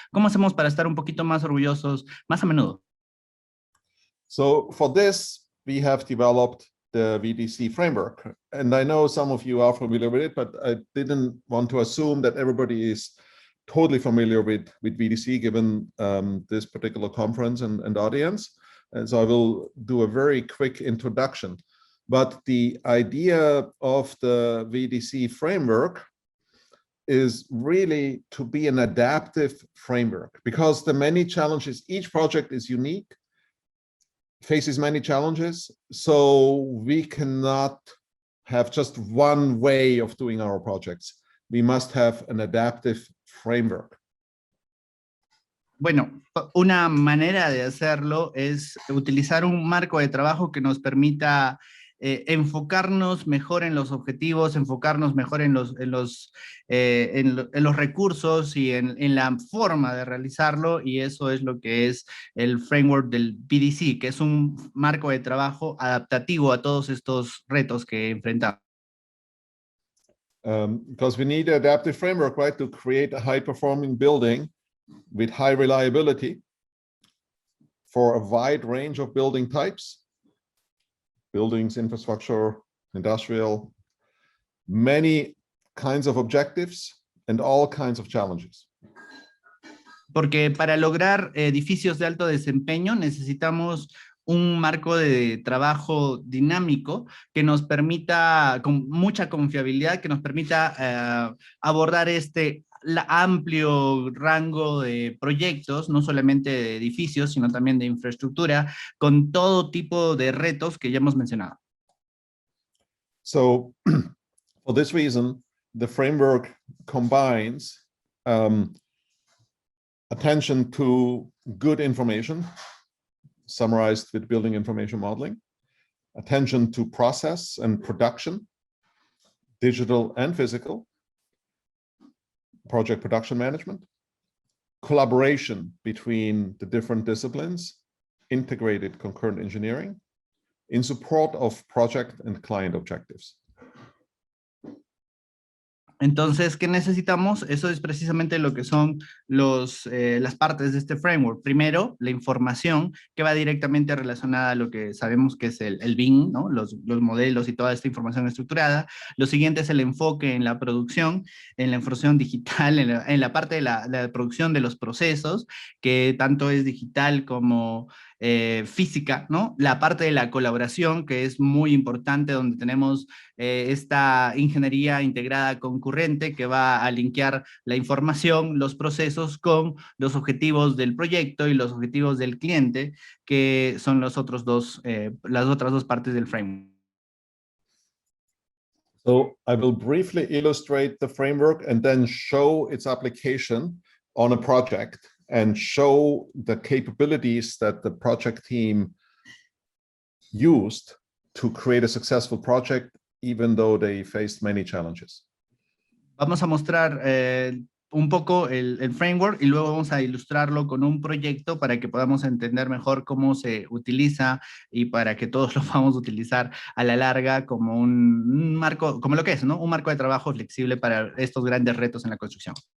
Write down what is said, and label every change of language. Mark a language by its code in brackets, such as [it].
[es] ¿Cómo hacemos para estar un poquito más orgullosos más a menudo? [en] So for this, we have developed the Vdc Framework. And I know some of you are familiar with it, but I didn't want to assume that everybody is totally familiar with Vdc, given this particular conference and audience. And so I will do a very quick introduction. But the idea of the Vdc framework is really to be an adaptive framework, because the many challenges, each project is unique. faces many challenges, so we cannot have just one way of doing our projects. We must have an adaptive framework. [es] Bueno, una manera de hacerlo es utilizar un marco de trabajo que nos permita enfocarnos mejor en los objetivos, enfocarnos mejor en los recursos y en la forma de realizarlo, y eso es lo que es el framework del Vdc, que es un marco de trabajo adaptativo a todos estos retos que enfrentamos. [en] Because we need an adaptive framework, right, to create a high-performing building with high reliability for a wide range of building types, buildings, infrastructure, industrial, many kinds of objectives and all kinds of challenges. [es] Porque para lograr edificios de alto desempeño necesitamos un marco de trabajo dinámico que nos permita, con mucha confiabilidad, que nos permita abordar amplio rango de proyectos, no solamente de edificios, sino también de infraestructura, con todo tipo de retos que ya hemos mencionado. [en] So, for this reason, the framework combines attention to good information, summarized with building information modeling, attention to process and production, digital and physical, project production management, collaboration between the different disciplines, integrated concurrent engineering, in support of project and client objectives. [es] Entonces, ¿qué necesitamos? Eso es precisamente lo que son las partes de este framework. Primero, la información que va directamente relacionada a lo que sabemos que es el BIM, ¿no? Los modelos y toda esta información estructurada. Lo siguiente es el enfoque en la producción, en la información digital, en la parte de la producción de los procesos, que tanto es digital como física, ¿no? La parte de la colaboración, que es muy importante, donde tenemos esta ingeniería integrada concurrente que va a linkear la información, los procesos con los objetivos del proyecto y los objetivos del cliente, que son las otras dos partes del framework. [en] So I will briefly illustrate the framework and then show its application on a project and show the capabilities that the project team used to create a successful project, even though they faced many challenges. [es] Vamos a mostrar un poco el framework y luego vamos a ilustrarlo con un proyecto para que podamos entender mejor cómo se utiliza y para que todos lo podamos utilizar a la larga como un marco, como lo que es, ¿no? Un marco de trabajo flexible para estos grandes retos en la construcción.